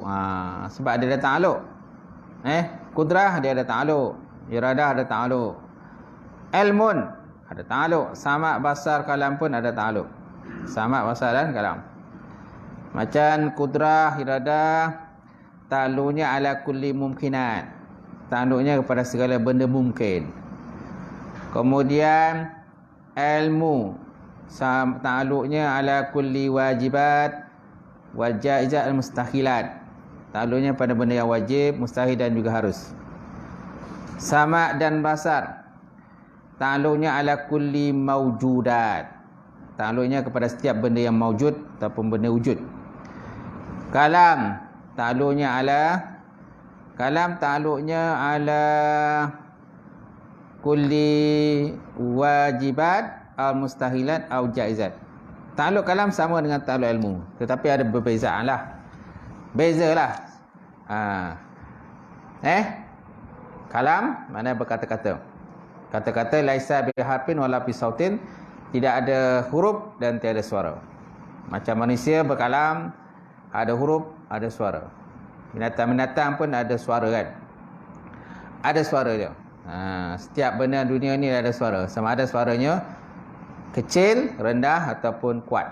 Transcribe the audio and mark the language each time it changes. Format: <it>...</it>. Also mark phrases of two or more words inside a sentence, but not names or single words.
<ms>Sebab dia ada ta'aluk. Kudrah dia ada ta'aluk. Iradah ada ta'aluk. Ilmun ada ta'aluk. Sama', basar, kalam pun ada ta'aluk. Sama', basar dan kalam. Macam kudrah, iradah,</ms> <ar>ta'aluknya على كل ممكنات.</ar> <ms>Ta'aluknya kepada segala benda mungkin. Kemudian ilmu, ta'aluknya</ms> <ar>على كل واجبات والجائزات المستحيلات.</ar> <ms>Ta'aluknya pada benda yang wajib, mustahil dan juga harus. Sama' dan basar, ta'aluknya</ms> <ar>على كل موجودات.</ar> <ms>Ta'aluknya kepada setiap benda yang mawjud ataupun benda wujud. Kalam, ta'aluknya</ms> <ar>على كل واجبات المستحيلات أو جائزات.</ar> <ms>Ta'aluk kalam sama dengan ta'aluk ilmu, tetapi ada perbezaan lah. Bezalah. Kalam mana berkata-kata.</ms> <ar>Kata-kata ليس بحرف ولا بصوت,</ar> <ms>tidak ada huruf dan tiada suara. Macam manusia berkalam, ada huruf, ada suara. Binatang-binatang pun ada suara kan. Ada suara dia. Setiap benda dunia ni ada suara. Sama ada suaranya kecil, rendah ataupun kuat.</ms>